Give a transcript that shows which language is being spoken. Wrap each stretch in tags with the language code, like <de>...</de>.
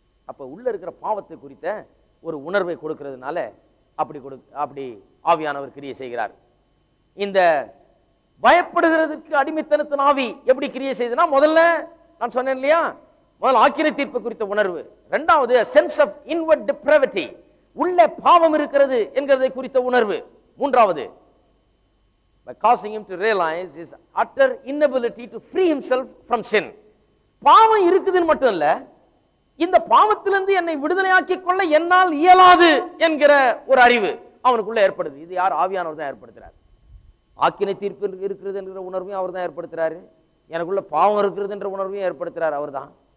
<ta>அப்ப உள்ள இருக்கிற பாவத்தை குறித்த ஒரு உணர்வை கொடுக்கிறதுனால அப்படி ஆவியானவர் கிரியை செய்கிறார். இந்த பயப்படுகிறதுக்கு அடிமைத்தனத்தின் ஆவி எப்படி கிரியை செய்யுதுன்னா, முதல்ல நான் சொன்னேன் இல்லையா, முதல்ல ஆக்கினை தீர்ப்பு குறித்த உணர்வு. இரண்டாவது</ta> <en>sense of inward depravity,</en> <ta>உள்ள பாவம் இருக்கிறது என்கிறதை குறித்த உணர்வு. மூன்றாவது</ta> <en>by causing him to realize his utter inability to free himself from sin.</en> <ta>பாவம் இருக்குதுன்னு மட்டும் இல்ல, இந்த பாவத்திலிருந்து என்னை விடுதலையாக்கிக் கொள்ள என்னால் இயலாது என்கிற ஒரு அறிவு அவனுக்குள்ள ஏற்படுது. இது யார்? ஆவியானவர் தான் ஏற்படுத்துறார். ஆக்கினை தீர்ப்பு இருக்கிறது என்கிற உணர்வையும் அவர் தான் ஏற்படுத்துறாரு. எனக்குள்ள பாவம் இருக்கிறது என்ற உணர்வையும் ஏற்படுத்துறாரு அவர் தான்.</ta>